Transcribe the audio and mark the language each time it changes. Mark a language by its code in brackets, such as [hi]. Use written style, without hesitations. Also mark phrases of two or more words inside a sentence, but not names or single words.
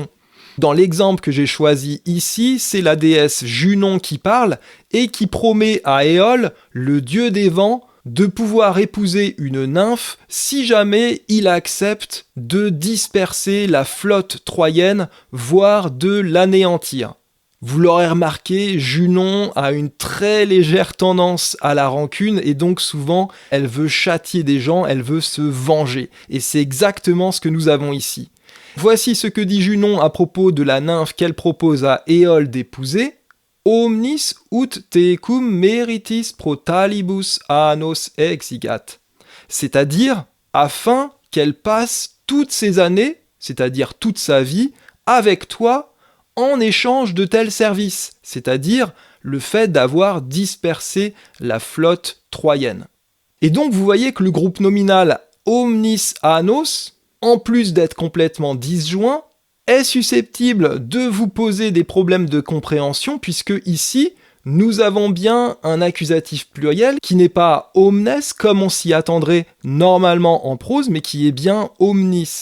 [fr] Dans l'exemple que j'ai choisi ici, c'est la déesse Junon qui parle, et qui promet à Éole, le dieu des vents, de pouvoir épouser une nymphe si jamais il accepte de disperser la flotte troyenne, voire de l'anéantir. Vous l'aurez remarqué, Junon a une très légère tendance à la rancune et donc souvent elle veut châtier des gens, elle veut se venger. Et c'est exactement ce que nous avons ici. Voici ce que dit Junon à propos de la nymphe qu'elle propose à Éole d'épouser. [la] Omnis ut tecum meritis pro talibus annos exigat. [fr] C'est-à-dire, afin qu'elle passe toutes ces années, c'est-à-dire toute sa vie, avec toi, en échange de tels services, c'est-à-dire le fait d'avoir dispersé la flotte troyenne. Et donc vous voyez que le groupe nominal [la] omnis annos, [fr] en plus d'être complètement disjoint, est susceptible de vous poser des problèmes de compréhension, puisque ici, nous avons bien un accusatif pluriel qui n'est pas omnes, comme on s'y attendrait normalement en prose, mais qui est bien omnis.